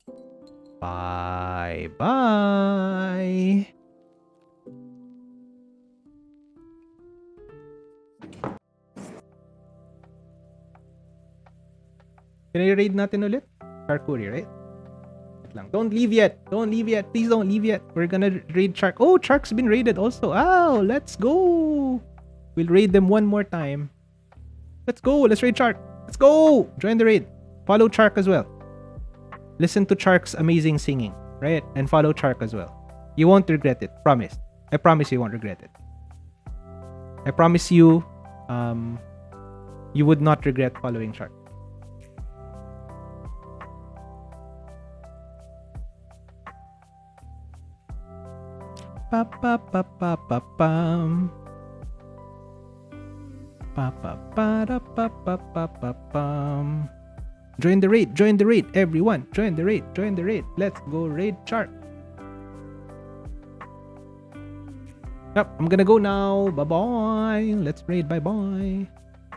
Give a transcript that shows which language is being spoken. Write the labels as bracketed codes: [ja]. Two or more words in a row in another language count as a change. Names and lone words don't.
[en] Bye bye. [tl] Pinay-raid natin ulit? [en] Charkuri, right? Wait lang. Don't leave yet. Please don't leave yet. We're gonna raid Chark. Oh, Chark's been raided also. Oh, let's go. We'll raid them one more time. Let's go. Let's raid Chark. Let's go. Join the raid. Follow Chark as well. Listen to Chark's amazing singing, right? And follow Chark as well. You won't regret it. Promise. I promise you won't regret it. I promise you, you would not regret following Chark. Pa pa pa pa pa pam. Pa pa pa da pa pa pa pa pam. Join the raid, everyone. Join the raid. Let's go raid Chark. Yep, I'm gonna go now. Bye bye. Let's raid. Bye bye.